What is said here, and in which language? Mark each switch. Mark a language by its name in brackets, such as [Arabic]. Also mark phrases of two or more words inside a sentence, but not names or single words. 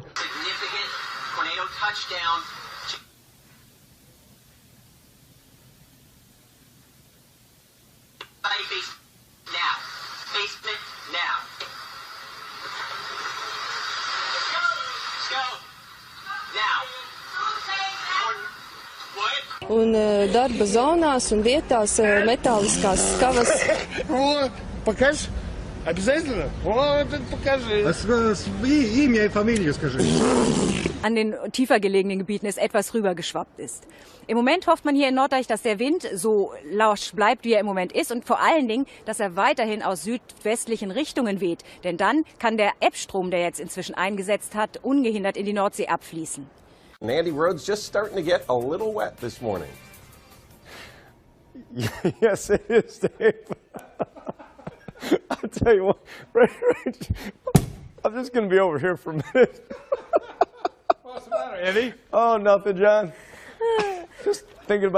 [English] Significant tornado touchdown. Now. Basement now. Let's go. Now. [Latvian] Un darba zonās un vietās metāliskās skavas. [English] Because [Russian] Обязательно? Вот, покажи. Имя и фамилию скажи. [German] An den tiefer gelegenen Gebieten es etwas rübergeschwappt ist. Im Moment hofft man hier in Norddeich, dass der Wind so lasch bleibt, wie er im Moment ist und vor allen Dingen, dass er weiterhin aus südwestlichen Richtungen weht. Denn dann kann der Ebbstrom, der jetzt inzwischen eingesetzt hat, ungehindert in die Nordsee abfließen. [English] Andy, road's just starting to get a little wet this morning. Yes, it is, Dave. I'll tell you what, I'm just going to be over here for a minute. What's the matter, Andy? Oh, nothing, John. Just thinking about